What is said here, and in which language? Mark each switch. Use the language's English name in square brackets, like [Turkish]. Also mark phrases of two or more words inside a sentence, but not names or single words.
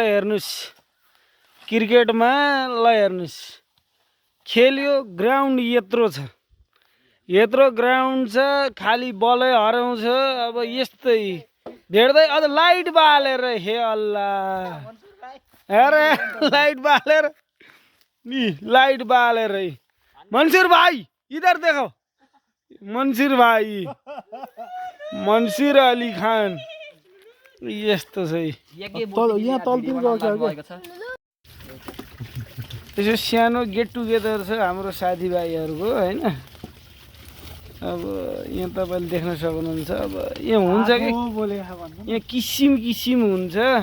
[Nepali] हेर्नुस् क्रिकेटमा ल हेर्नुस् खेल्यो ग्राउन्ड यत्रो ग्राउन्ड छ, खाली बलै हराउँछ। अब यस्तै भेट्दै अझ लाइट बालेर हे अल्लाह। [Hindi] अरे [Nepali] लाइट बालेर [Hindi] मंसूर भाई इधर देखो। [Nepali] मंसूर भाई, मंसूर अली खान यस्तो छ। यहाँ तलतिर यसो सानो [English] get together [Nepali] छ हाम्रो साथीभाइहरूको हैन। अब यहाँ तपाईँले देख्न सक्नुहुन्छ। अब यहाँ हुन्छ कि यहाँ किसिम हुन्छ।